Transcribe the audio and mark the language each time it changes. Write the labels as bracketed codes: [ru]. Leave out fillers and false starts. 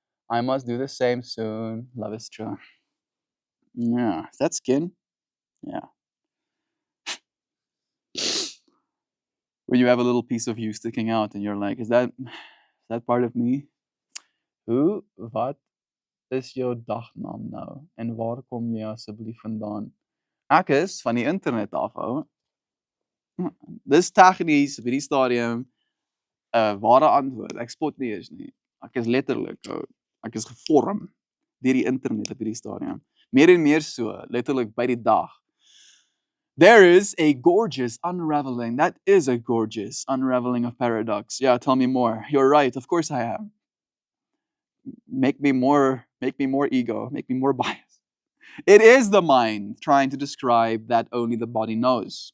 [en] I must do the same soon. Love is true. Yeah. Is that skin? Yeah. When you have a little piece of you sticking out and you're like, is that part of me? [af] Hoe, wat is jou dagnaam nou? En waar kom jy asseblief vandaan? Ek is van die internet af, ou. Dis tegnies op hierdie stadium 'n ware antwoord. Ek spot nie eens nie. Ek is letterlik, ou, ek is gevorm deur die internet op hierdie stadium. Meer en meer so, letterlik by die dag. [en] There is a gorgeous unraveling. That is a gorgeous unraveling of paradox. Yeah, tell me more. You're right. Of course I am. Make me more ego, make me more biased. It is the mind trying to describe that only the body knows.